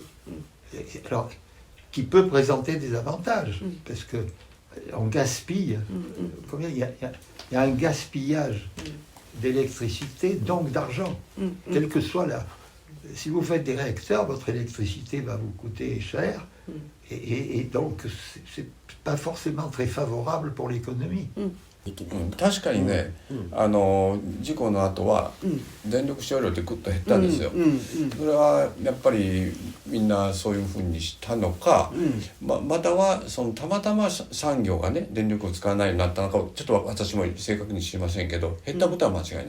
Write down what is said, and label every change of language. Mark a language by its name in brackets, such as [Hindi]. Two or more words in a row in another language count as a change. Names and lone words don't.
[French] Alors, qui peut présenter des avantages, parce que on gaspille, il y a un gaspillage d'électricité, donc d'argent, quel que soit là. Si vous faites des réacteurs, votre électricité va vous coûter cher, Et donc, c'est pas forcément très favorable pour l'économie. [Japanese] 確かにね、事故の後は電力使用量ってぐっと減ったんですよ。それはやっぱりみんなそういうふうにしたのか、またはたまたま産業がね電力を使わないようになったのかちょっと私も正確に知りませんけど減ったことは間違いない。